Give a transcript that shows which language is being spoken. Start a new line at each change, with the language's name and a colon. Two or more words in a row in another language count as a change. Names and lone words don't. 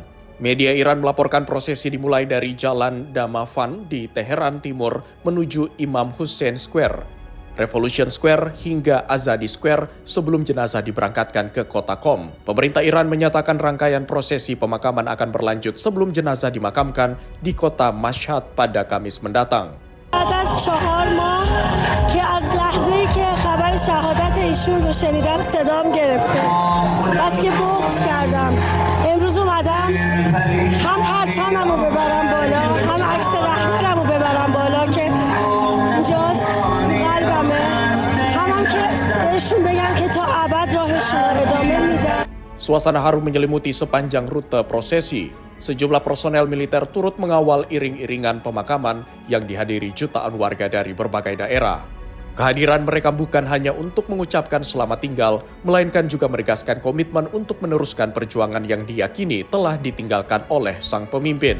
Indonesian: Media Iran melaporkan prosesi dimulai dari Jalan Damavan di Teheran Timur menuju Imam Hussein Square, Revolution Square hingga Azadi Square sebelum jenazah diberangkatkan ke kota Qom. Pemerintah Iran menyatakan rangkaian prosesi pemakaman akan berlanjut sebelum jenazah dimakamkan di kota Mashhad pada Kamis mendatang.
Persian: شهادت ایشون رو شنیدم صدام گرفته بس که بغض کردم امروز اومدم هم پرچمم رو ببرم بالا هم عکس رهبرم رو ببرم بالا که اینجاست قلبمه هم که بهشون بگم که تا ابد راهشون رو ادامه میدم.
Indonesian: Suasana haru menyelimuti sepanjang rute prosesi. Sejumlah personel militer turut mengawal iring-iringan pemakaman yang dihadiri jutaan warga dari berbagai daerah. Kehadiran mereka bukan hanya untuk mengucapkan selamat tinggal, melainkan juga menegaskan komitmen untuk meneruskan perjuangan yang diyakini telah ditinggalkan oleh sang pemimpin.